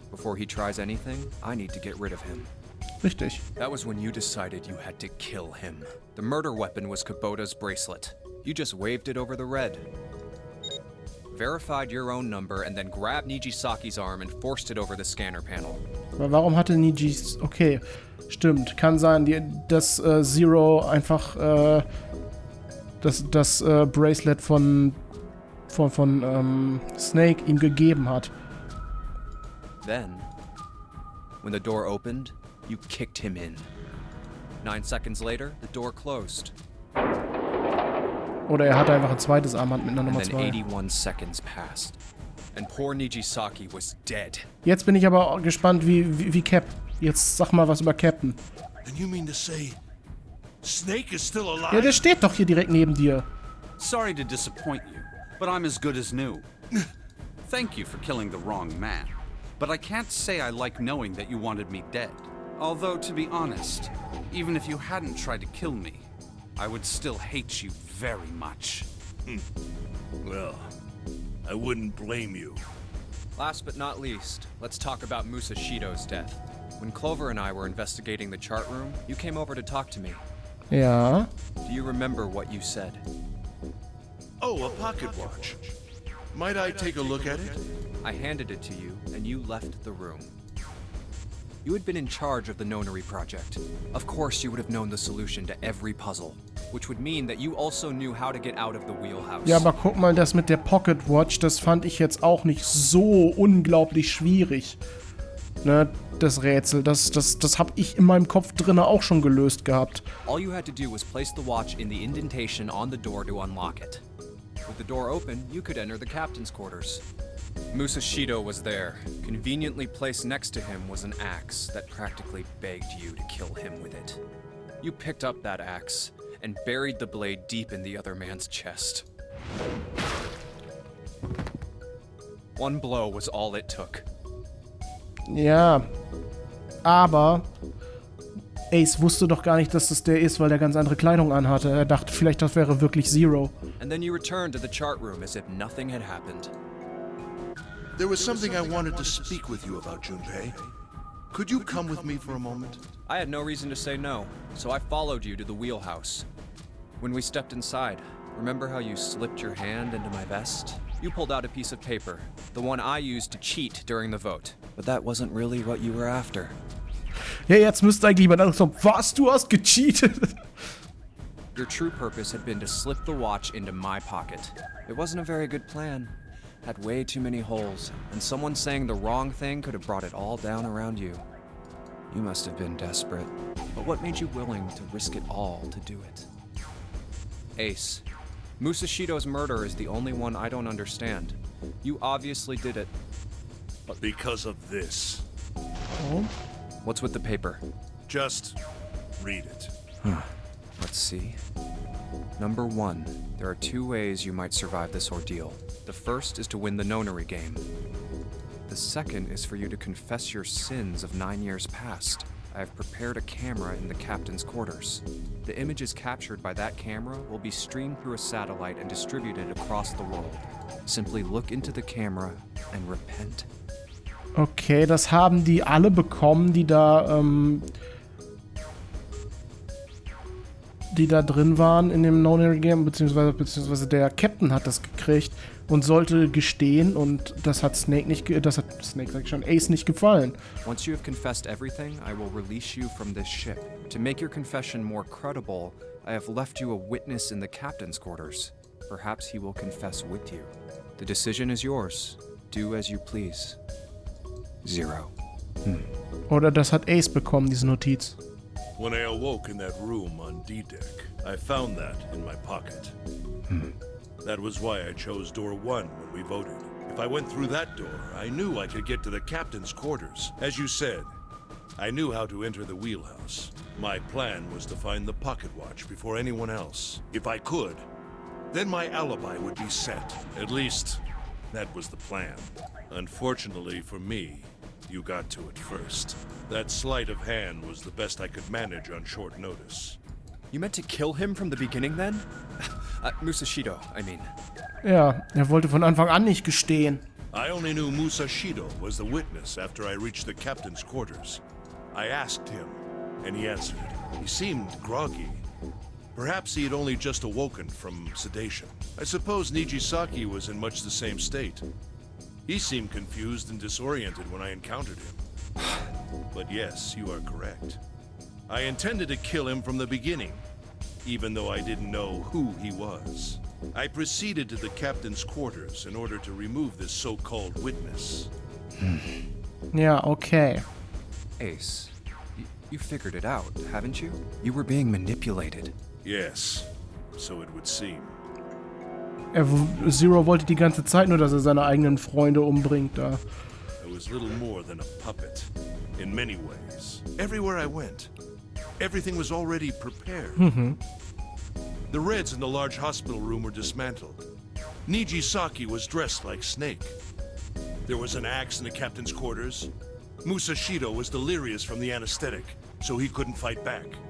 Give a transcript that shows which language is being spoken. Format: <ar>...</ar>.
<en>Before he tries anything, I need to get rid of him.</en> <de>Richtig.</de> <en>That was when you decided you had to kill him. The murder weapon was Kubota's bracelet. You just waved it over the red. Verified your own number and then grabbed Nijisaki's arm and forced it over the scanner panel.</en> <de>Aber warum hatte Nijis... Okay, stimmt. Kann sein, dass Zero einfach das Bracelet von Snake ihm gegeben hat.</de> <en>Then, when the door opened, you kicked him in. 9 seconds later, the door closed.</en> <de>Oder er hatte einfach ein zweites Armband mit einer Nummer</de> <en>And then 2. 81 seconds passed. And poor Nijisaki was dead.</en> <de>Jetzt bin ich aber gespannt, wie Cap. Jetzt sag mal was über Captain.</de> <en>And you mean to say Snake is still alive?</en> <de>Ja, der steht doch hier direkt neben dir.</de> <en>Sorry to disappoint you, but I'm as good as new. Thank you for killing the wrong man. But I can't say I like knowing that you wanted me dead. Although, to be honest, even if you hadn't tried to kill me, I would still hate you very much. Well, I wouldn't blame you. Last but not least, let's talk about Musashido's death. When Clover and I were investigating the chart room, you came over to talk to me.</en> <de>Ja.</de> <en>Do you remember what you said? Oh, a pocket watch. Might I take a look at it? I handed it to you, and you left the room. You had been in charge of the Nonary project. Of course, you would have known the solution to every puzzle, which would mean that you also knew how to get out of the wheelhouse.</en> <de>Ja, aber guck mal, das mit der Pocket Watch, das fand ich jetzt auch nicht so unglaublich schwierig. Ne, das Rätsel, das hab ich in meinem Kopf drinne auch schon gelöst gehabt.</de> <en>All you had to do was place the watch in the indentation on the door to unlock it. With the door open, you could enter the captain's quarters. Musashido was there. Conveniently placed next to him was an axe that practically begged you to kill him with it. You picked up that axe and buried the blade deep in the other man's chest. One blow was all it took.</en> <de>Ja, aber Ace wusste doch gar nicht, dass das der ist, weil der ganz andere Kleidung anhatte. Er dachte vielleicht, das wäre wirklich Zero.</de> <en>And then you returned to the chart room as if nothing had happened. There was something I wanted to speak with you about, Junpei. Could you come with me for a moment? I had no reason to say no, so I followed you to the wheelhouse. When we stepped inside, remember how you slipped your hand into my vest? You pulled out a piece of paper, the one I used to cheat during the vote. But that wasn't really what you were after.</en> <de>Ja, jetzt müsste eigentlich jemand anderes sagen, was, du hast gecheatet?</de> <en>Your true purpose had been to slip the watch into my pocket. It wasn't a very good plan. Had way too many holes, and someone saying the wrong thing could have brought it all down around you. You must have been desperate. But what made you willing to risk it all to do it? Ace, Musashido's murder is the only one I don't understand. You obviously did it. But because of this. Oh. What's with the paper? Just read it. Let's see. Number 1, there are 2 ways you might survive this ordeal. The first is to win the Nonary game. The second is for you to confess your sins of 9 years past. I have prepared a camera in the captain's quarters. The images captured by that camera will be streamed through a satellite and distributed across the world. Simply look into the camera and repent.</en> <de>Okay, das haben die alle bekommen, die da drin waren in dem Nonary Game, beziehungsweise der Captain hat das gekriegt und sollte gestehen, und das hat Ace nicht gefallen.</de> <en>Once you have confessed everything, I will release you from this ship. To make your confession more credible, I have left you a witness in the captain's quarters. Perhaps he will confess with you. The decision is yours. Do as you please. 0.</en> <de>Oder das hat Ace bekommen, diese Notiz.</de> <en>When I awoke in that room on D-Deck, I found that in my pocket. That was why I chose door 1 when we voted. If I went through that door, I knew I could get to the captain's quarters. As you said, I knew how to enter the wheelhouse. My plan was to find the pocket watch before anyone else. If I could, then my alibi would be set. At least, that was the plan. Unfortunately for me, you got to it first. That sleight of hand was the best I could manage on short notice. You meant to kill him from the beginning then? Musashido, I mean.</en> <de>Ja, er wollte von Anfang an nicht gestehen.</de> <en>I only knew Musashido was the witness after I reached the captain's quarters. I asked him, and he answered. He seemed groggy. Perhaps he had only just awoken from sedation. I suppose Nijisaki was in much the same state. He seemed confused and disoriented when I encountered him. But yes, you are correct. I intended to kill him from the beginning, even though I didn't know who he was. I proceeded to the captain's quarters in order to remove this so-called witness.</en> <de>Ja, okay.</de> <en>Ace, you figured it out, haven't you? You were being manipulated. Yes, so it would seem.</en> <de>Zero wollte die ganze Zeit nur, dass er seine eigenen Freunde umbringt da.</de> <en>I was little more than a puppet, in many ways. Everywhere I went, everything was already prepared. The Reds in the large hospital room were dismantled. Nijisaki was dressed like Snake. There was an axe in the captain's quarters. Musashido was delirious from the anesthetic, so he couldn't fight back.</en>